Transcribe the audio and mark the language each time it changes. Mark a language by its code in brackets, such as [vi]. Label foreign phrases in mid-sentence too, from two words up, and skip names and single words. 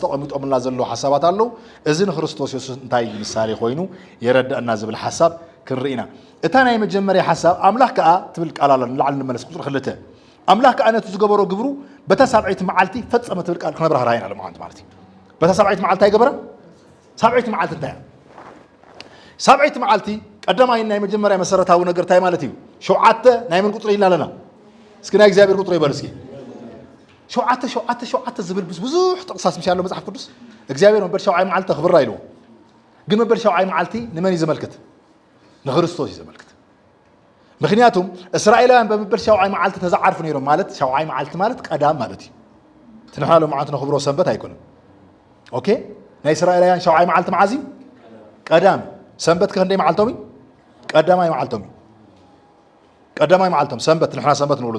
[ti] ዝተቐሚጦምልና ዘሎ ሓሳባት ኣለዉ እዚ ንክርስቶስ ኢየሱስ እንታይ ምሳሌ ኮይኑ የረድአና ዝብል ሓሳብ ክንርኢና እታ ናይ መጀመርያ ሓሳብ ኣምላኽ ከዓ ትብል ቃል ኣላ ንላዕሊ ንመለስ ቁፅሪ 2 ኣምላኽ ከዓ ነቲ ዝገበሮ ግብሩ በታ ሳብዒት መዓልቲ ፈፀመ ትብል ቃል ክነብራህርሃ ኢና ለማዓንቲ ማለት እዩ በታ ሳብዒት መዓልቲ ኣይገበረ ሳብዒት መዓልቲ እንታይ ሳብዒት መዓልቲ ቀዳማይ ናይ መጀመርያ መሰረታዊ ነገር እንታይ ማለት እዩ ሸውዓተ ናይ ምን ቁፅሪ ኢልና ኣለና እስኪ ናይ እግዚአብሔር ቁጥሪ ይበል እስኪ ሸውዓተ ዝብል ብዙሕ ጥቅሳስ ምሽ ያለው መጽሐፍ ቅዱስ እግዚአብሔር መበል ሸውዓይ መዓልቲ ክብራ ኢልዎ ግን መበል ሸውዓይ መዓልቲ ንመን ይዘመልክት ንክርስቶስ ይዘመልክት ምክንያቱም እስራኤላውያን በመበል ሸውዓይ መዓልቲ ተዛዓርፉ ነይሮም ማለት ሸውዓይ መዓልቲ ማለት ቀዳም ማለት እዩ ትንሓሎ መዓልቲ ነክብሮ ሰንበት አይኮንም ኦኬ ናይ እስራኤላውያን ሸውዓይ መዓልቲ መዓዝ እዩ ቀዳም ሰንበት ከንደይ መዓልቶም እዩ ቀዳማይ መዓልቶም እዩ ቀዳማይ መዓልቶም ሰንበት ንሕና ሰንበት ንብሎ